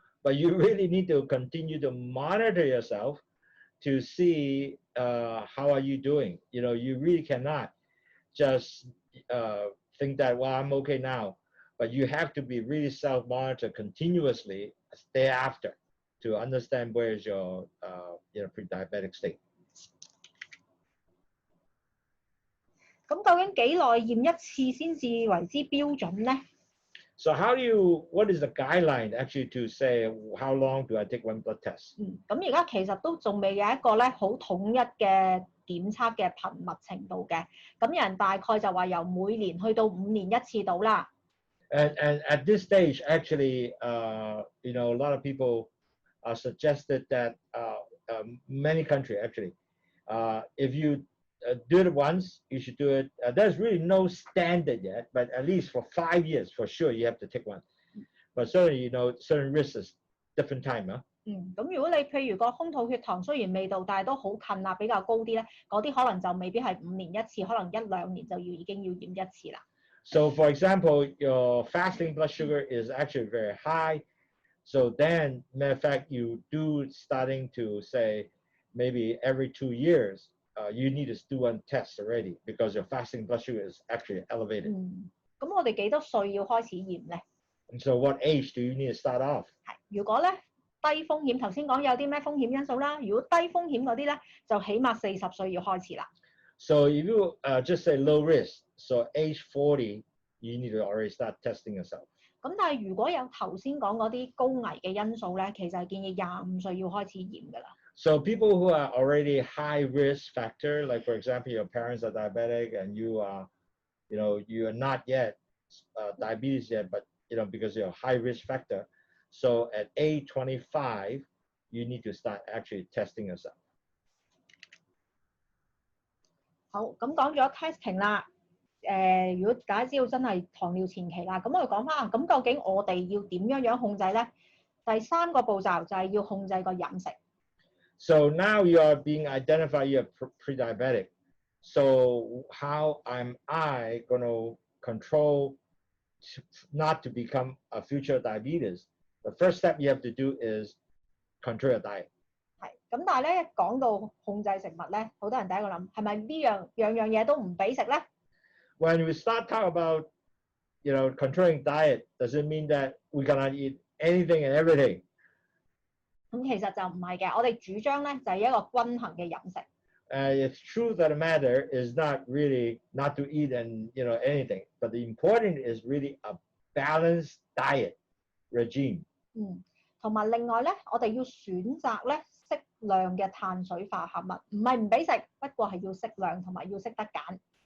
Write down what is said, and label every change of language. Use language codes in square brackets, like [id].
[en] But you really need to continue to monitor yourself to see how are you doing. You really cannot just think that, well, I'm okay now. But you have to be really self-monitor continuously day after to understand where is your pre-diabetic state. [yue] 咁究竟幾耐驗一次先至為之標準咧？ [en] So what is the guideline actually to say how long do I take one blood test? [yue] 咁而家其實都仲未有一個咧好統一嘅檢測嘅頻密程度嘅，咁有人大概就話由每年去到5年1次到啦。 [en] And at this stage, actually, a lot of people suggested that many countries actually, if you do it once, you should do it. There's really no standard yet, but at least for 5 years, for sure, you have to take one. But certainly, certain risks is different time, huh? [yue] 咁如果你譬如個空肚血糖雖然未到，但係都好近啦，比較高啲咧，嗰啲可能就未必係5年1次，可能1-2年就已經要驗1次啦。 [en] So, for example, your fasting blood sugar is actually very high. So then, matter of fact, you do starting to say maybe every 2 years, you need to do one test already because your fasting blood sugar is actually elevated. [yue] 咁我哋幾多歲要開始驗咧？ [en] And so, what age do you need to start off? [yue] 係，如果咧低風險，頭先講有啲咩風險因素啦。如果低風險嗰啲咧，就起碼40歲要開始啦。 [en] So if you just say low risk, so age 40, you need to already start testing yourself. [yue] 咁但係如果有頭先講嗰啲高危嘅因素咧，其實係建議25歲要開始驗㗎啦。 [en] So people who are already high risk factor, like for example, your parents are diabetic and you are not yet diabetes yet, but because you're high risk factor. So at age 25, you need to start actually testing yourself. [yue] 好，咁講咗 testing 啦。如果大家知道真係糖尿前期啦，咁我哋講翻咁究竟我哋要點樣控制咧？第三個步驟就係要控制個飲食。 [en] So now you are being identified, you're pre-diabetic. So how am I going to control not to become a future diabetes? The first step you have to do is control your diet. [yue] 係，咁但係咧講到控制食物咧，好多人第一個諗係咪呢樣嘢都唔俾食咧？ [en] When we start talking about, controlling diet, does it mean that we cannot eat anything and everything? [yue] 咁其實就唔係嘅，我哋主張咧就係一個均衡嘅飲食。 [en] It's true that the matter is not really not to eat and anything, but the important is really a balanced diet regime. [yue] 同埋另外咧，我哋要選擇咧適量嘅碳水化合物，唔係唔俾食，不過係要適量同埋要識得揀。